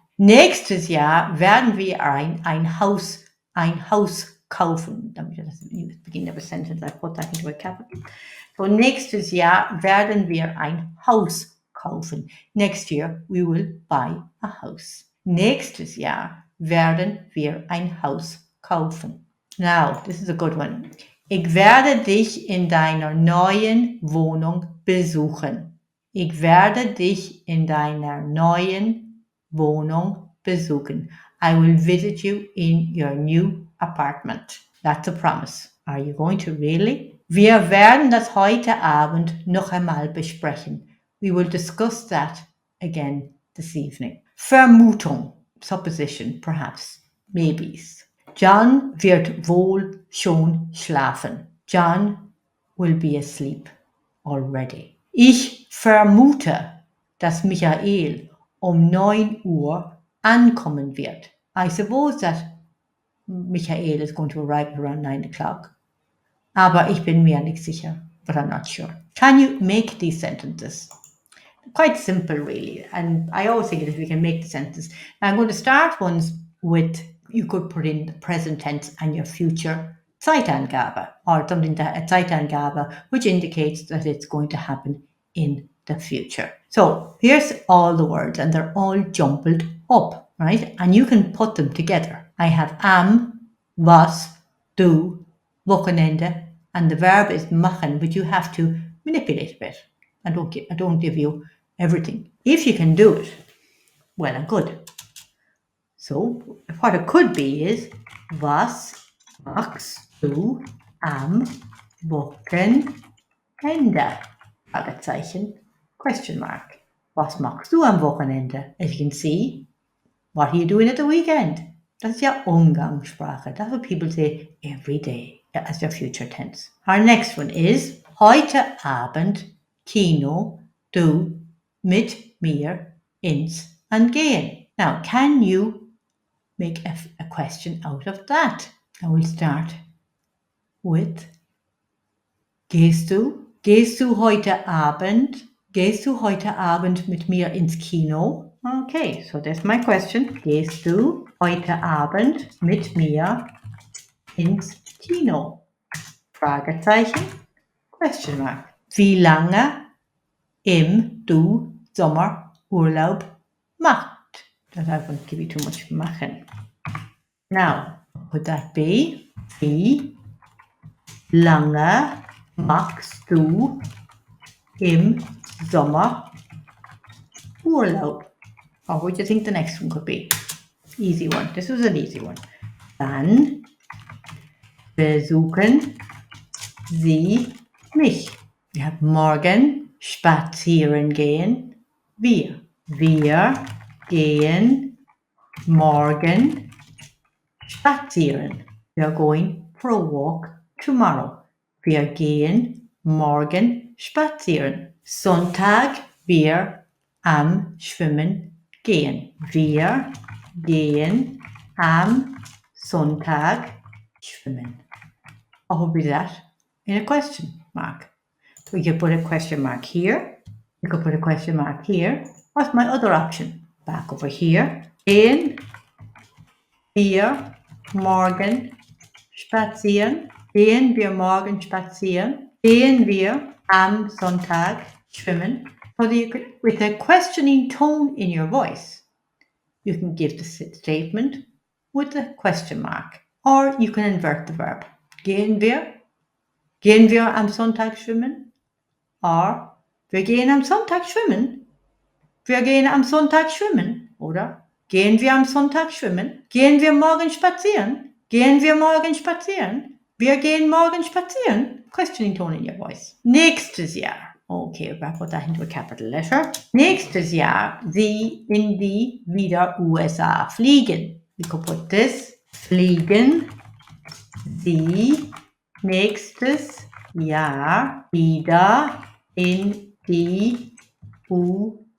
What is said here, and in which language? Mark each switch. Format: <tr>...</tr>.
<de>Nächstes Jahr werden wir ein Haus kaufen. Damit das</de> <en>beginning of a sentence, I put that into a capital.</en> <de>So nächstes Jahr werden wir ein Haus kaufen.</de> <en>Next year we will buy a house.</en> <de>Nächstes Jahr werden wir ein Haus kaufen.</de> <en>Now, this is a good one.</en> <de>Ich werde dich in deiner neuen Wohnung besuchen. Ich werde dich in deiner neuen Wohnung besuchen.</de> <en>I will visit you in your new apartment. That's a promise. Are you going to really?</en> <de>Wir werden das heute Abend noch einmal besprechen.</de> <en>We will discuss that again this evening. Vermutung, supposition, perhaps, maybes.</en> <de>John wird wohl schon schlafen.</de> <en>John will be asleep already.</en> <de>Ich vermute, dass Michael um 9 Uhr ankommen wird.</de> <en>I suppose that Michael is going to arrive around 9 o'clock.</en> <de>Aber ich bin mir nicht sicher,</de> <en>but I'm not sure. Can you make these sentences? Quite simple, really. And I always think that we can make the sentences. Now I'm going to start ones with, you could put in the present tense and your future Zeitangabe, or something that a Zeitangabe, which indicates that it's going to happen in the future. So here's all the words, and they're all jumbled up, right? And you can put them together. I have am, was, do, Wochenende, and the verb is machen, but you have to manipulate a bit. I don't give you everything. If you can do it, well and good. So what it could be is</en> <de>was machst du am Wochenende?</de> <en>Fragezeichen, question mark.</en> <de>Was machst du am Wochenende?</de> <en>As you can see, what are you doing at the weekend? That's your Umgangssprache. That's what people say every day as their future tense. Our next one is</en> <de>heute Abend Kino du mit mir ins Angehen.</de> <en>Now, can you make a question out of that? And we'll start with</en> <de>Gehst du heute Abend? Gehst du heute Abend mit mir ins Kino?</de> <en>Okay, so that's my question.</en> <de>Gehst du heute Abend mit mir ins Kino? Fragezeichen,</de> <en>question mark.</en> <de>Wie lange du Sommerurlaub macht?</de> <en>That I won't give you too much machen. Now, would that be</en> <de>wie lange machst du im Sommer Urlaub?</de> <en>Or what do you think the next one could be? Easy one. This was an easy one.</en> <de>Dann besuchen Sie mich. Wir haben morgen spazieren gehen. Wir. Wir gehen morgen spazieren.</de> <en>We are going for a walk tomorrow.</en> <de>Wir gehen morgen spazieren. Sonntag, wir am Schwimmen gehen. Wir gehen am Sonntag schwimmen.</de> <en>What would be that in a question mark? So you could put a question mark here. You could put a question mark here. What's my other option? Back over here.</en> <de>Gehen wir morgen spazieren? Gehen wir morgen spazieren? Gehen wir am Sonntag schwimmen?</de> <en>So you could, with a questioning tone in your voice, you can give the statement with a question mark, or you can invert the verb.</en> <de>Gehen wir am Sonntag schwimmen? Or wir gehen am Sonntag schwimmen? Wir gehen am Sonntag schwimmen, oder? Gehen wir am Sonntag schwimmen? Gehen wir morgen spazieren? Gehen wir morgen spazieren? Wir gehen morgen spazieren?</de> <en>Questioning tone in your voice.</en> <de>Nächstes Jahr.</de> <en>Okay, I put that into a capital letter.</en> <de>Nächstes Jahr, Sie in die wieder USA fliegen.</de> <en>We could put this.</en> <de>Fliegen Sie nächstes Jahr wieder in die USA?</de>